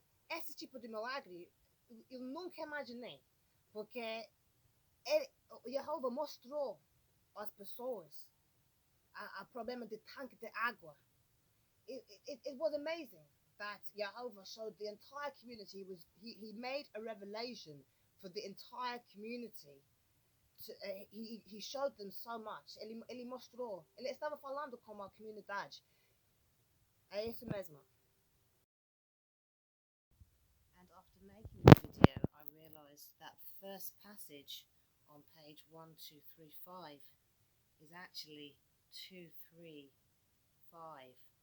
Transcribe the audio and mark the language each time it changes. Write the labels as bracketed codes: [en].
[pt] Esse tipo de milagre eu nunca imaginei, porque Yehova mostrou às pessoas o problema de tanque de água [en] it was amazing that Yehova showed the entire community. He made a revelation for the entire community. He showed them so much. [pt] Ele mostrou. Ele estava falando com a comunidade. É isso mesmo. [en] And after making the video, I realized that the first passage on page 1235 is actually 235.